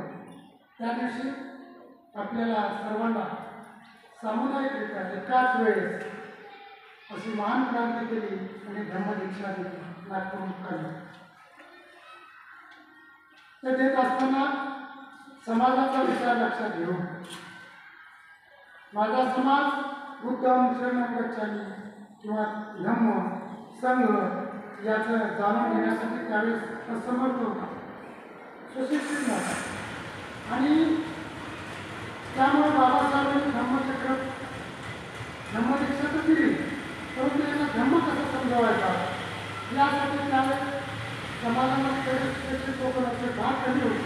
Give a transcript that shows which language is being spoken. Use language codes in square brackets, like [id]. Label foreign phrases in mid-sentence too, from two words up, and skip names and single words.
[mr] त्या दिवशी आपल्याला सर्वांना सामुदायिकरित्या एकाच वेळेस अशी महान क्रांती केली आणि धम्मदीक्षा दिली नागपूर मुक्कामी. ते देत असताना समाजाचा विचार लक्षात घेऊन माझा समाज [pi] बुद्धम शरणं गच्छामि [mr] किंवा धम्म संघ याचं जाणून घेण्यासाठी त्यावेळेस असमर्थ होता, सुशिक्षित नव्हता. आणि त्यामुळे बाबासाहेबांनी धम्मदीक्षा तर दिली, परंतु यांना धम्म कसा समजावायचा यासाठी त्यावेळेस समाजामध्ये त्याची कोकणाचे भाग कमी होते.